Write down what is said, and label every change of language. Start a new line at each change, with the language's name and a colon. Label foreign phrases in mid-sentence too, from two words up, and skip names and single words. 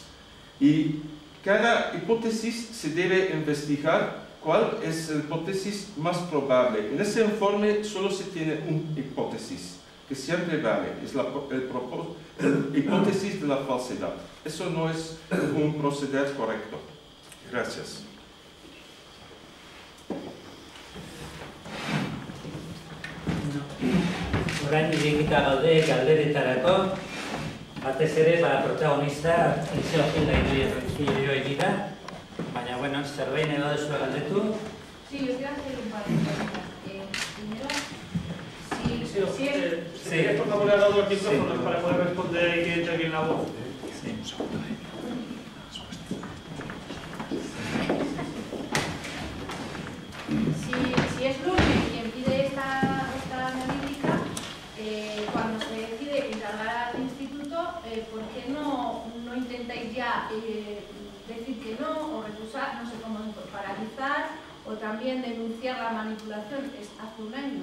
Spanish: Y cada hipótesis se debe investigar cuál es la hipótesis más probable. En ese informe solo se tiene una hipótesis, que siempre vale, es la hipótesis de la falsedad. Eso no es un proceder correcto. Gracias.
Basque: Orain irekita gaude galderetarako, batez ere protagonista Eliseo Gil Gaidoia dira, baina bueno, zerbait nahi baduzu galdetu.
Spanish: Sí, yo quiero hacer un par de preguntas. Primero, si quieres, por favor, al lado del micrófono para poder responder y que entre aquí en la voz. Si es Lurmen quien pide esta analítica, cuando se decide encargar al instituto, ¿por qué no intentáis ya decir que no o recusar, no sé cómo, paralizar o también denunciar la manipulación hace un año?